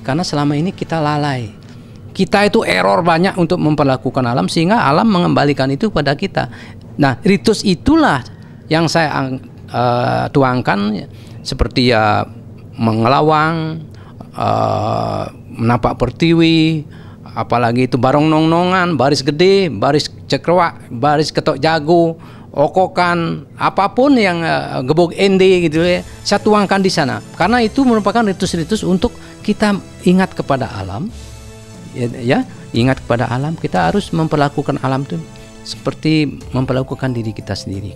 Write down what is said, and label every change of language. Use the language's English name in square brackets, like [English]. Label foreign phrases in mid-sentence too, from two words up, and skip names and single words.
[Indonesian] Karena selama ini kita lalai. Kita itu error banyak untuk memperlakukan alam sehingga alam mengembalikan itu kepada kita. Nah, ritus itulah yang saya tuangkan. Seperti ya mengelawang, menapak pertiwi, apalagi itu barong nong-nongan, baris gede, baris cekrewak, baris ketok jago, okokan, apapun yang gebok ende gitu ya, saya tuangkan di sana. Karena itu merupakan ritus-ritus untuk kita ingat kepada alam, ya ingat kepada alam. Kita harus memperlakukan alam itu seperti memperlakukan diri kita sendiri.